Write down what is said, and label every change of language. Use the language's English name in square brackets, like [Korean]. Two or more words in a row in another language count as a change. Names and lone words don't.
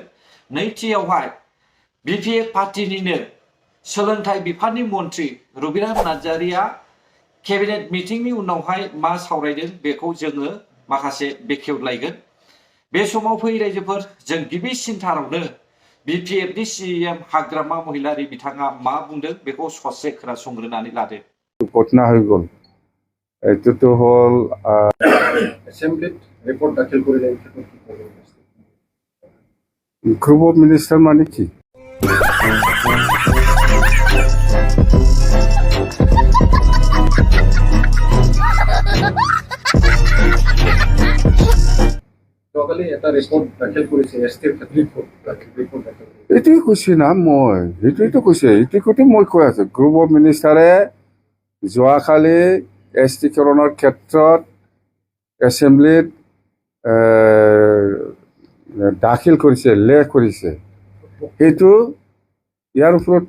[Bodo] नैथियावहाय बिपिएफ पार्टिनिनो सोलोंथाइ बिफाननि मन्थ्रि रबिराम नार्जारिया केबिनेट मिटिंनि उनावहाय मा सावरायदों बेखौ जोङो माखासे बेखेवलायगोन। बे समाव फै रायजोफोर जों गिबिसिनथारावनो बिपिएफनि सिएम हाग्रामा महिलारि बिथाङा मा बुंदों बेखौ ससे खोनासंग्रोनानै लादो। [Bangla] ঘটনা হয়ে গেল এটো হল অ্যাসেম্বলিত রিপোর্ট দাখিল করে যায় [English] group of minister [Bangla] মানে কি সকালে একটা রিপোর্ট দাখিল করেছে এসটির ক্ষেত্রে রিপোর্ট দাখিল [Assamese] এটাই কৈছে না মই এইটোৱেতো কৈছে এইটোকে মই কৈ আছো [English] group of minister [Assamese] যোৱাকালি এছটিকৰণৰ ক্ষেত্ৰত এছেম্বলিত দাখিল কৰিছে লেখ কৰিছে সেইটো ইয়াৰ ওপৰতো